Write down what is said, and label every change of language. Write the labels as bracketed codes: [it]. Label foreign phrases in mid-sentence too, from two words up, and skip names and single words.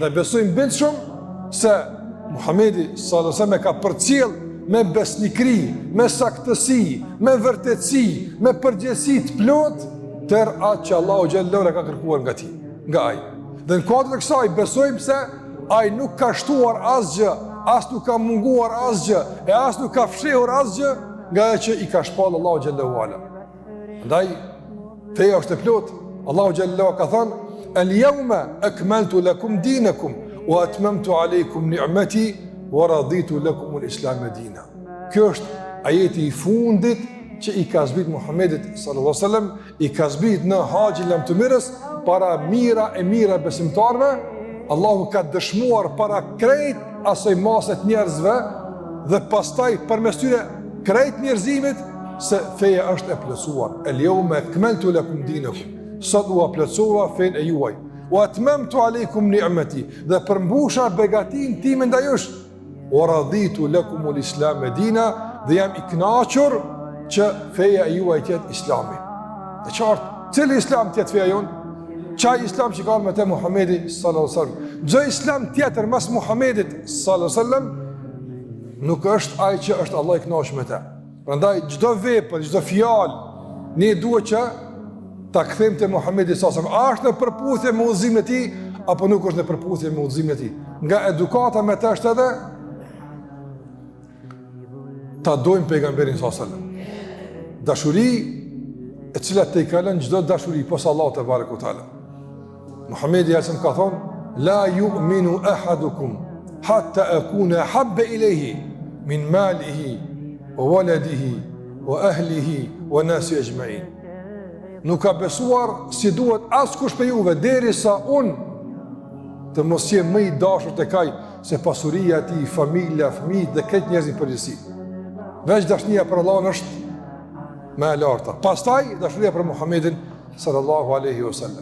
[sq] Ata besojnë bindshëm se Muhammedi [ar] صلى الله عليه وسلم [sq] ka përcjell me besnikri, me saktësi, me vërtetësi, me përgjegjësi të plot tër atë që Allahu xhallahu ka kërkuar nga ti, nga ai. Dhe në kuadër të kësaj besojmë se ai nuk ka shtuar asgjë, as nuk ka munguar asgjë, e as nuk ka fshehur asgjë nga ajo që i ka shpallur Allahu [ar] جل وعلا. [sq] Prandaj feja është e plot. Allahu xhallahu ka thënë: [ar] "اليوم أكملت لكم دينكم وأتممت عليكم نعمتي ورضيت لكم الإسلام دينا." [sq] Kjo është ajeti i fundit që i ka zbrit Muhammedit [ar] صلى الله عليه وسلم, [sq] i ka zbrit në haxhin lamtumirës para mira e mira besimtarëve. Allahu ka dëshmuar para krejt asaj masë të njerëzve dhe pastaj përmes tyre krejt njerëzimit se feja është e plotësuar. [ar] اليوم أكملت لكم دينكم. [sq] Sot u plotësova fenë e juaj. [ar] وأتممت عليكم نعمتي. [sq] Dhe përmbusha begatin time ndaj jush. [ar] ورضيت لكم الإسلام دينا. [sq] Dhe jam i kënaqur që feja e juaj tjetë islami. Dhe qartë, cili islam tjetë feja jonë? Qaj islam që ka me te Muhammedi [ar] صلى الله عليه وسلم. [sq] Gjë islam tjetër mas Muhammedit [ar] صلى الله عليه وسلم [sq] nuk është ai që është Allah i kënaqur me te. Prandaj çdo vepër, çdo fjalë, ne duhet që ta kthejmë te Muhammedi [ar] صلى الله عليه وسلم. [sq] A është në përputhje me udhëzimin e tij apo nuk është në përputhje me udhëzimin e tij? Nga edukata me të është edhe ta dojmë pejgamberin [ar] صلى الله عليه وسلم. [sq] Dashuri e cila te i kalon çdo dashuri posa Allahu [ar] تبارك وتعالى. [sq] Muhammedi ka thonë: [ar] "لا يؤمن أحدكم حتى أكون أحب إليه من ماله وولده وأهله والناس أجمعين. [sq] Nuk ka besuar si duhet askush për juve derisa unë të mos jem më i dashur tek ai se pasuria e tij, familja, fëmijët dhe këtë njerëzit përgjithësi. Veç dashnia për Allahun është më e larta. Pastaj dashuria për Muhamedit [ar] صلى الله عليه وسلم.